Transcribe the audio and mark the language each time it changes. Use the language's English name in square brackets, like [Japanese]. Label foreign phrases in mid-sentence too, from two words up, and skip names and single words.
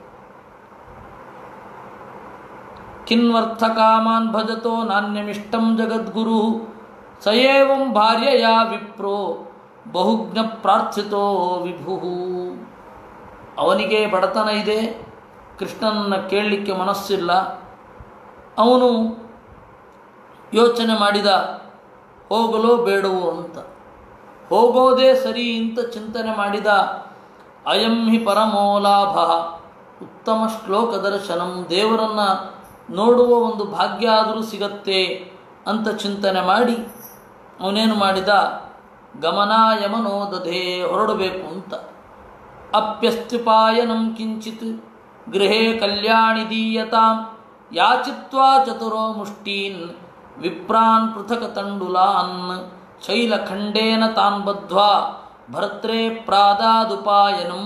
[Sanskrit] ಕಿನ್ವರ್ಥ ಕಾಮಾನ್ ಭಜತೋ ನಾಣ್ಯಮಿಷ್ಟಂ ಜಗದ್ಗುರು ಸಯೇವಂ ಭಾರ್ಯಯ ವಿಪ್ರೋ ಬಹುಜ್ಞ ಪ್ರಾರ್ಥಿತೋ ವಿಭು. [Kannada] ಅವನಿಗೆ ಬಡತನ ಇದೆ, ಕೃಷ್ಣನನ್ನು ಕೇಳಲಿಕ್ಕೆ ಮನಸ್ಸಿಲ್ಲ. ಅವನು ಯೋಚನೆ ಮಾಡಿದ, ಹೋಗಲೋ ಬೇಡವೋ ಅಂತ. ಹೋಗೋದೇ ಸರಿ ಅಂತ ಚಿಂತನೆ ಮಾಡಿದ. [Sanskrit] ಅಯಂ ಹಿ ಪರಮೋ ಲಾಭ ಉತ್ತಮ ಶ್ಲೋಕ ದರ್ಶನಂ. [Kannada] ದೇವರನ್ನು ನೋಡುವ ಒಂದು ಭಾಗ್ಯ ಆದರೂ ಸಿಗತ್ತೆ ಅಂತ ಚಿಂತನೆ ಮಾಡಿ ಅವನೇನು ಮಾಡಿದ, [Sanskrit] ಗಮನಾಯ ಮನೋದಧೆ, [Kannada] ಹೊರಡಬೇಕು ಅಂತ. [Sanskrit] ಅಪ್ಯಸ್ತ್ಯುಪಾಯನಂ ಕಿಂಚಿತ್ ಗೃಹೇ ಕಲ್ಯಾಣಿ ದೀಯತಾಂ ಯಾಚಿತ್ವಾ ಚತುರೋ ಮುಷ್ಟೀನ್ ವಿಪ್ರಾನ್ ಪೃಥಕ ತಂಡುಲಾನ್ ಶೈಲಖಂಡೇನ ತಾನ್ ಬದ್ಧ್ವಾ ಭರ್ತ್ರೇ ಪ್ರಾದಾದುಪಾಯನಂ.